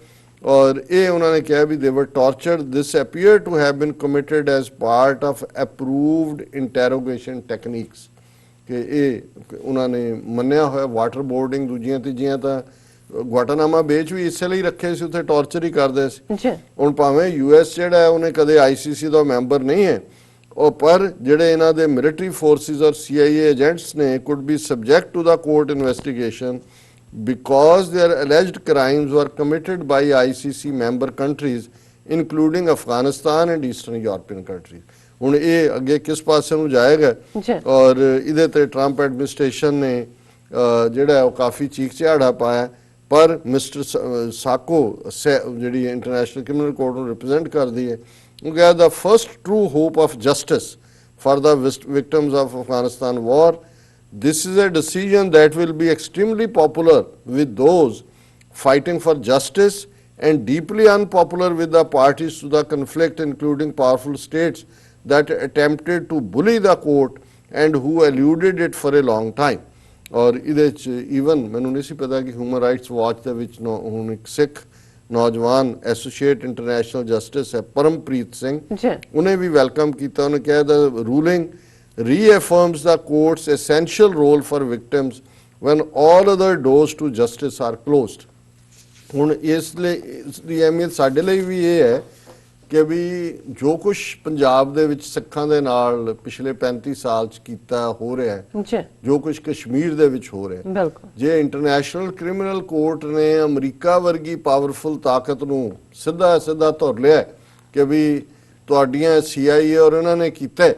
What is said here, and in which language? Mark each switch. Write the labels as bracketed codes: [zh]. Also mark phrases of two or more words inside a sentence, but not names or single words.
[pa] ਔਰ ਇਹ ਉਹਨਾਂ ਨੇ ਕਿਹਾ ਵੀ [en] they were tortured, this appear to have been committed as part of approved interrogation techniques, [pa] ਕਿ ਇਹ ਉਹਨਾਂ ਨੇ ਮੰਨਿਆ ਹੋਇਆ [en] water boarding, [pa] ਦੂਜੀਆਂ ਤੀਜੀਆਂ ਤਾਂ ਗੁਆਟਾਨਾਮਾ ਬੇਚ ਵੀ ਇਸੇ ਲਈ ਰੱਖੇ ਸੀ, ਉੱਥੇ ਟਾਰਚਰ ਹੀ ਕਰਦੇ ਸੀ। ਹੁਣ ਭਾਵੇਂ US ਜਿਹੜਾ ਹੈ ਉਹਨੇ ਕਦੇ ICC ਦਾ ਮੈਂਬਰ ਨਹੀਂ ਹੈ, ਉਹ ਪਰ ਜਿਹੜੇ ਇਹਨਾਂ ਦੇ [en] military forces [pa] ਔਰ [en] CIA agents [pa] ਨੇ [en] could be subject to the court investigation because their alleged crimes were committed by ICC member countries including Afghanistan and Eastern European countries. [pa] ਹੁਣ ਇਹ ਅੱਗੇ ਕਿਸ ਪਾਸੇ ਨੂੰ ਜਾਏਗਾ ਔਰ ਇਹਦੇ ਤੇ [en] Trump administration [pa] ਨੇ ਜਿਹੜਾ ਉਹ ਕਾਫੀ ਚੀਖ ਚਿਹਾੜਾ ਪਾਇਆ, ਪਰ ਮਿਸਟਰ ਸਾਕੋ ਜਿਹੜੀ ਇੰਟਰਨੈਸ਼ਨਲ ਕ੍ਰਿਮੀਨਲ ਕੋਰਟ ਨੂੰ ਰਿਪਰੈਜ਼ੈਂਟ ਕਰਦੀ ਹੈ, ਉਹ ਕਿਹਾ [en] the first true hope of justice for the victims of Afghanistan war. This is a decision that will be extremely popular with those fighting for justice and deeply unpopular with the parties to the conflict, including powerful states that attempted to bully the court and who eluded it for a long time. [pa] ਔਰ ਇਹਦੇ ਚ ਈਵਨ ਮੈਨੂੰ ਨਹੀਂ ਸੀ ਪਤਾ ਕਿ ਹਿਊਮਨ ਰਾਈਟਸ ਵਾਚ ਦੇ ਵਿੱਚ ਹੁਣ ਇੱਕ ਸਿੱਖ ਨੌਜਵਾਨ [en] associate international justice [pa] ਹੈ ਪਰਮਪ੍ਰੀਤ ਸਿੰਘ, ਜੀ ਉਹਨੇ ਵੀ ਵੈਲਕਮ ਕੀਤਾ। ਉਹਨੇ ਕਿਹਾ [en] the ruling reaffirms the court's essential role for victims when all other doors to justice are closed। [pa] ਹੁਣ ਇਸ ਦੀ ਅਹਿਮੀਅਤ ਸਾਡੇ ਲਈ ਵੀ ਇਹ ਹੈ ਕਿ ਵੀ ਜੋ ਕੁਝ ਪੰਜਾਬ ਦੇ ਵਿੱਚ ਸਿੱਖਾਂ ਦੇ ਨਾਲ ਪਿਛਲੇ 35 ਸਾਲ ਚ ਕੀਤਾ ਹੋ ਰਿਹਾ ਹੈ, ਜੀ ਜੋ ਕੁਝ ਕਸ਼ਮੀਰ ਦੇ ਵਿੱਚ ਹੋ ਰਿਹਾ ਹੈ, ਬਿਲਕੁਲ ਜੇ ਇੰਟਰਨੈਸ਼ਨਲ ਕ੍ਰਿਮੀਨਲ ਕੋਰਟ ਨੇ ਅਮਰੀਕਾ ਵਰਗੀ ਪਾਵਰਫੁਲ ਤਾਕਤ ਨੂੰ ਸਿੱਧਾ ਧੁਰ ਲਿਆ ਕਿ ਵੀ ਤੁਹਾਡੀਆਂ CIA ਔਰ ਇਹਨਾਂ ਨੇ ਕੀਤਾ ਹੈ,